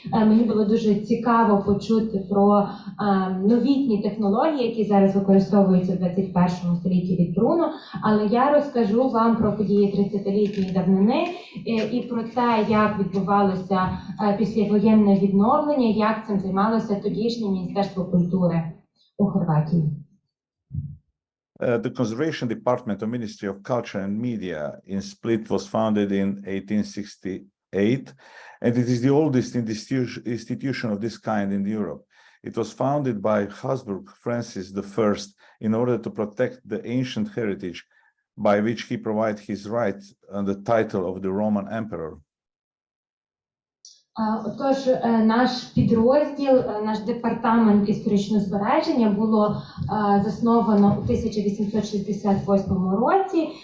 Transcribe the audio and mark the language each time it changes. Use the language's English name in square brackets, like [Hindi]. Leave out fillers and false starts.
[Ukrainian] Мені було дуже цікаво почути про новітні технології, які зараз використовуються в 21 столітті від Бруно, але я розкажу вам про події 30-літньої давнини і про те, як відбувалося післявоєнне відновлення, як цим займалося тодішнє Міністерство культури у Хорватії. [English] The Conservation Department of Ministry of Culture and Media in Split was founded in 1868, and it is the oldest institution of this kind in Europe. It was founded by Habsburg Francis I in order to protect the ancient heritage by which he provided his right on the title of the Roman Emperor. [Ukrainian] Отож, наш підрозділ, наш департамент історичного збереження було засновано у 1868 році.